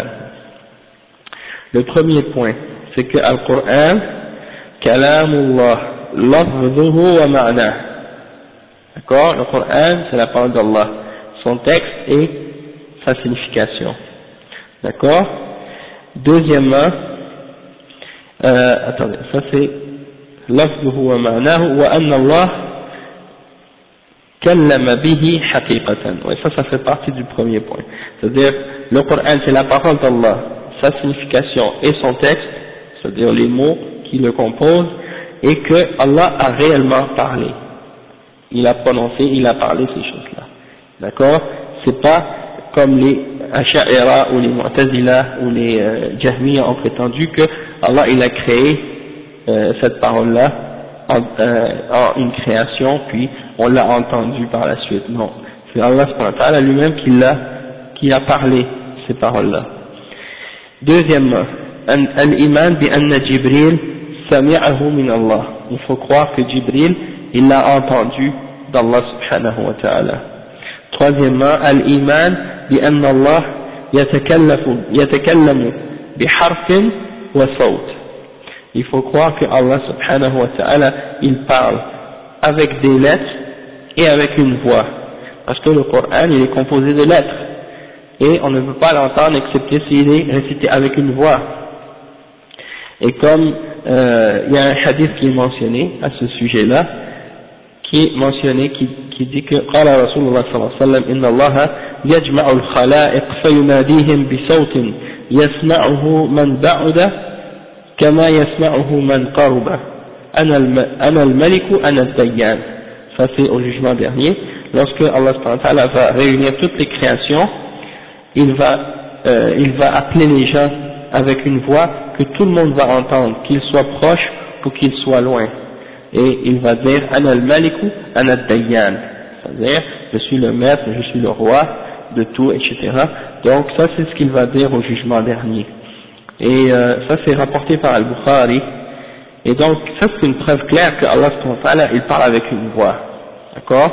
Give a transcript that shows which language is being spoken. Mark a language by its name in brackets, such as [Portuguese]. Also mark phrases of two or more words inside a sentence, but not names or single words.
[French] Le premier point, c'est que le Coran, [Arabic] كلام الله لفظه ومعنى. [French] D'accord? Le Coran, c'est la parole d'Allah, son texte et sa signification. D'accord? Deuxièmement, attendez, ça c'est [Arabic] لفظه ومعناه وأن الله كلم به حقيقة. [French] Ouais, ça fait partie du premier point. C'est-à-dire, le Coran, c'est la parole d'Allah, sa signification et son texte, c'est-à-dire les mots qui le composent, et que Allah a réellement parlé. Il a prononcé, il a parlé ces choses-là. D'accord? C'est pas comme les Asha'ira ou les Mu'tazila ou les Jahmiya ont prétendu que Allah il a créé cette parole-là en une création, puis on l'a entendu par la suite. Non. C'est Allah [Arabic] سبحانه وتعالى [French] lui-même qui a parlé ces paroles-là. Deuxièmement, [Arabic] الإيمان بأن جبريل سمعه من الله. [French] Il faut croire que Jibril, il l'a entendu d'Allah [Arabic] سبحانه وتعالى. [French] Troisièmement, [Arabic] الإيمان بأن الله يتكلم بحرف وصوت. [French] Il faut croire que Allah [Arabic] سبحانه وتعالى, [French] il parle avec des lettres et avec une voix. Parce que le Coran, il est composé de lettres. Et on ne peut pas l'entendre excepté s'il est récité avec une voix. Et comme il y a un hadith qui est mentionné à ce sujet-là, qui est mentionné, qui dit que [Arabic] قال رسول الله صلى الله عليه وسلم إن الله يجمع الخلائق فيناديهم بصوت يسمعه من بعد كما يسمعه من قرب أنا الملك أنا الديان. [French] Ça c'est au jugement dernier, lorsque Allah [Arabic] سبحانه وتعالى [French] va réunir toutes les créations, il va appeler les gens avec une voix que tout le monde va entendre, qu'ils soient proches ou qu'ils soient loin. Et il va dire [Arabic] أنا الملك أنا الديان, [French] c'est-à-dire je suis le maître, je suis le roi de tout, etc. Donc ça c'est ce qu'il va dire au jugement dernier. Et ça c'est rapporté par Al-Bukhari. Et donc ça c'est une preuve claire que Allah [Arabic] سبحانه وتعالى [French] il parle avec une voix. D'accord?